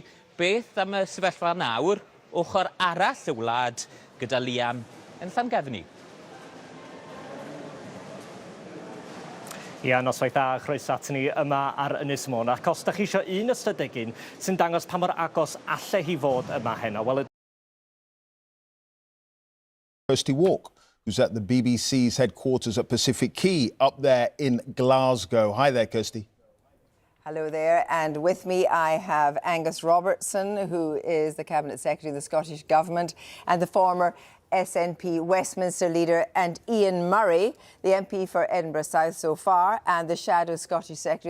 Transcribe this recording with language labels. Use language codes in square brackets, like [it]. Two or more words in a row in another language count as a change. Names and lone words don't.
[cy] Beth am y sefyllfa nawr, ochr arall y wlad gyda Liam yn Llangefni? Ia, noswaith dda, chroeso at ni yma ar Ynys Môn. Ac os da chi eisiau un ystadegyn sy'n dangos pa mor agos alle hi fod yma heno, wel, [en] Kirsty Walk, who's at the BBC's headquarters at Pacific Quay up there in Glasgow. Hi there, Kirsty. Hello there, and with me I have Angus Robertson, who is the Cabinet Secretary of the Scottish Government, and the former SNP Westminster leader, and Ian Murray, the MP for Edinburgh South so far, and the shadow Scottish Secretary.